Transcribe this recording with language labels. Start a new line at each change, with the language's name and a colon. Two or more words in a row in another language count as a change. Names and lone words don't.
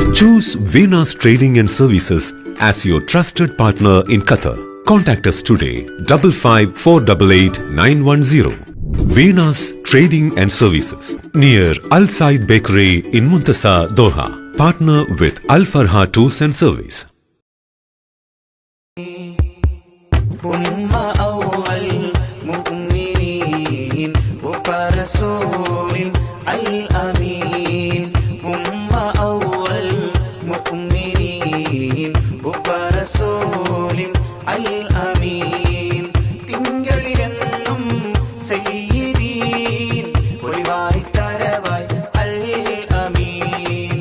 English: Choose Venus Trading and Services as your trusted partner in Qatar. Contact us today, 55 488 910. Venus Trading and Services, near Al Said Bakery in Muntasa, Doha. Partner with Al Farha Tours and Service.
Arabic: رسول الأمين هم أول مؤمنين وبرسول الأمين
Malayalam: തിങ്കളിലെന്നും സയ്യിദീൻ ഒളിവായി തരവായി അൽ അമീൻ